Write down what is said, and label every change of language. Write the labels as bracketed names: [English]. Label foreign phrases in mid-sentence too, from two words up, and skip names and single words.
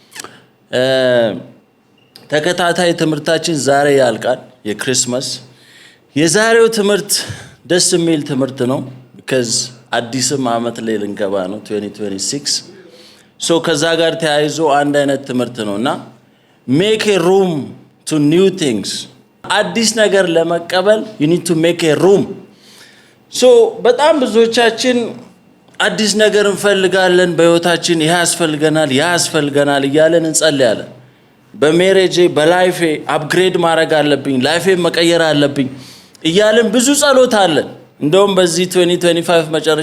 [Amharic] ተከታታይ ትምህርታችን ዛሬ ያልቃል የክሪስማስ። የዛሬው ትምህርት ደስ የሚል ትምህርት ነው because አዲስም ዓመት ላይ ልንገባ ነው 2026 so ከዛ ጋር ተያይዞ አንድ አይነት ትምህርት ነውና [English] make a room to new things [Amharic] አዲስ ነገር ለመቀበል [English] you need to make a room so [Amharic] በጣም ብዙዎቻችን አዲስ ነገር እንፈልጋለን በህይወታችን ያስፈልገናል እያለን እንጸልያለን በሜሬጄ በላይፌ አፕግሬድ ማድረግ አለብኝ ላይፌ መቀየር አለብኝ እያለን ብዙ ጸሎት አለን እንደውም በዚህ 2025 መጨረሻ